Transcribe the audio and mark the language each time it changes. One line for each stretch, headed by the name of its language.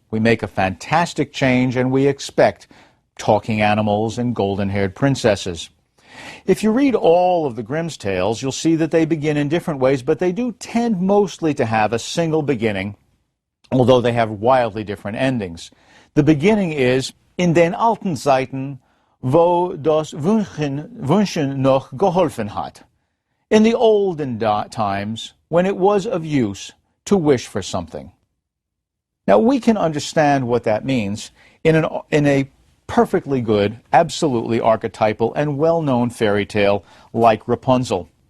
English: We make a fantastic change and we expect talking animals and golden-haired princesses. If you read all of the Grimm's tales, you'll see that they begin in different ways, but they do tend mostly to have a single beginning, although they have wildly different endings. The beginning is,
German: in den alten Zeiten, wo das Wünschen noch geholfen hat.
English: In the olden times, when it was of use to wish for something. Now, we can understand what that means in a perfectly good, absolutely archetypal and well-known fairy tale like Rapunzel.